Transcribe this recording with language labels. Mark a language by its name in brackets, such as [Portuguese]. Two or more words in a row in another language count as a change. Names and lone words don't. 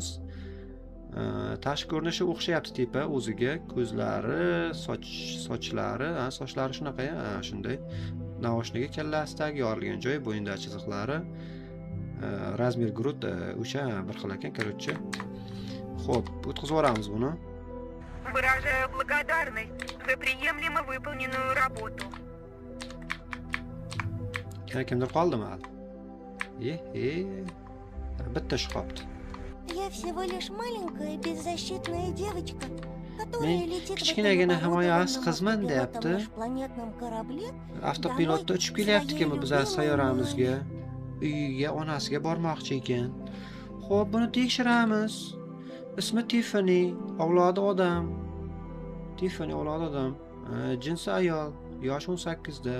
[Uzbek] Tashqi ko'rinishi o'xshayapti tipa o'ziga, ko'zlari, sochlari, sochlari shunaqa, shunday. Navoshniga kallasidagi yorilgan joy, bo'yindagi chiziqlari, [Russian] размер груд [Uzbek] o'sha bir xil ekan, короче. Xo'p, o'tkazib yuboramiz buni. [Russian] Выражаю благодарность за приемлемо выполненную работу. [Uzbek] Kimdir qoldimi hali? Bitta shu qolibdi. [Russian] Я всего лишь маленькая беззащитная девочка, которая летит в [Uzbek] kichkinagina [Russian] этом [Uzbek] himoyasiz [Russian] оборудованном [Uzbek] qizman [Russian] беспилотном [Uzbek] deyapti. [Russian] межпланетном корабле [Uzbek] Avtopilotda uchib kelyapti-ku bizlar sayyoramizga. Uyiga, onasiga bormoqchi ekan. Xo'p, buni tekshiramiz. Ismi Tiffany, avlodi odam. Tiffany avlodi odam. Jinsi ayol, yosh 18 da.